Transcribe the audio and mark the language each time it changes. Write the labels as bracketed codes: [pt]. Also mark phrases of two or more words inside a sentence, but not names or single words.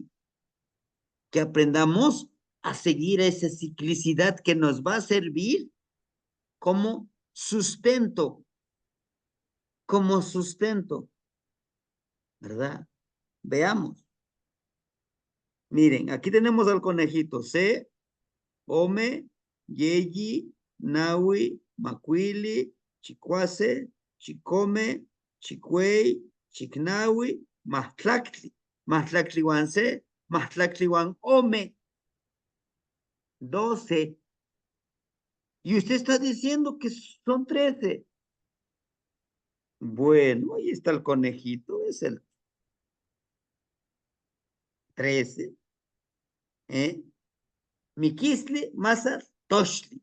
[es] Que aprendamos a seguir esa ciclicidad que nos va a servir como sustento, ¿verdad? Veamos. Miren, aquí tenemos al conejito. [nah] Se, Ome, Yeyi, Nawi, Macuili, Chicuase, Chicome, Chicuey, Chicnawi, Mahtlactli. Mahtlactliwan se, Mahtlactliwan Ome. [es] 12. Y usted está diciendo que son 13. Bueno, ahí está el conejito, es el 13. [nah] ¿Eh? Miquisli, Mazar, Toshli.